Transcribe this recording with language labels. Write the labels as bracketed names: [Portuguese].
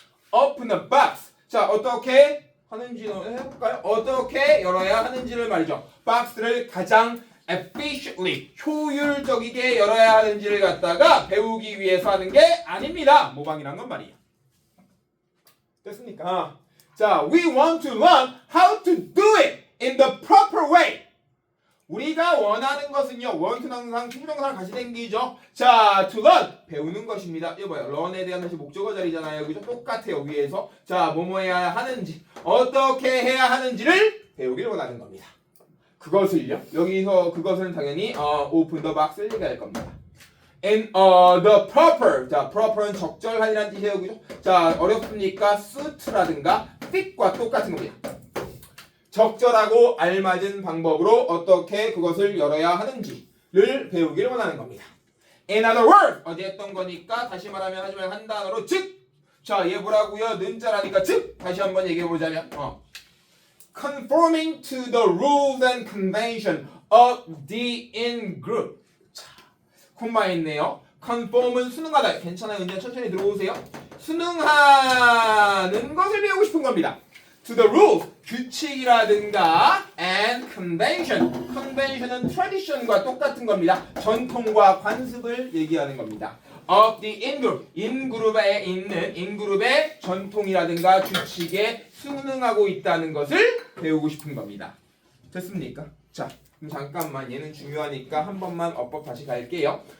[English] open a box. [Korean] 자, 어떻게 하는지 해볼까요? 어떻게 열어야 하는지를 말이죠. 박스를 가장 efficiently, 효율적이게 열어야 하는지를 갖다가 배우기 위해서 하는 게 아닙니다. 모방이란 건 말이에요. 됐습니까? [English] 자, we want to learn how to do it in the proper way. [Korean] 우리가 원하는 것은요, 원투 항상 충동사를 같이 생기죠. 자, [English] to learn [Korean] 배우는 것입니다. 이거 뭐야? learn에 대한 것이 목적어 자리잖아요. 그죠? 똑같아요. 위에서 자, 뭐뭐 해야 하는지, 어떻게 해야 하는지를 배우기를 원하는 겁니다. 그것을요. 여기서 그것은 당연히 [English] open the box [Korean] 를 얘기할 겁니다. [English] And the proper. [Korean] 자, proper는 적절한이라는 뜻이에요. 그죠? 자, 어렵습니까? suit라든가 fit과 똑같은 겁니다. 적절하고 알맞은 방법으로 어떻게 그것을 열어야 하는지를 배우기를 원하는 겁니다. [English] In other words, [Korean] 어디 했던 거니까 다시 말하면 하지만 한 단어로 즉. 자, 얘 뭐라고요? 는자라니까 즉. 다시 한번 얘기해 보자면 [English] conforming to the rules and convention of the in-group. [Korean] 자, 콤마 있네요. conform은 순응하다. 괜찮아요. 이제 천천히 들어오세요. 순응하는 것을 배우고 싶은 겁니다. [English] to the rules, 규칙이라든가 and convention. [Korean] convention은 tradition과 똑같은 겁니다. 전통과 관습을 얘기하는 겁니다. [English] of the in-group, [Korean] in-그룹에 있는 in-그룹의 전통이라든가 규칙에 순응하고 있다는 것을 배우고 싶은 겁니다. 됐습니까? 자, 그럼 잠깐만 얘는 중요하니까 한 번만 어법 다시 갈게요.